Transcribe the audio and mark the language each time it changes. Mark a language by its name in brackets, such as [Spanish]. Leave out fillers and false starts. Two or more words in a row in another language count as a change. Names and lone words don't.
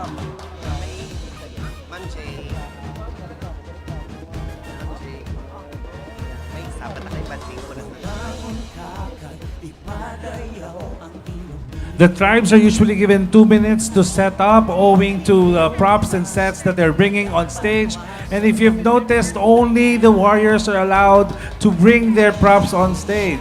[Filipino] Manching. May sapat na kay Manching ko lang. [English] The tribes are usually given 2 minutes to set up, owing to the props and sets that they're bringing on stage. And if you've noticed, only the warriors are allowed to bring their props on stage.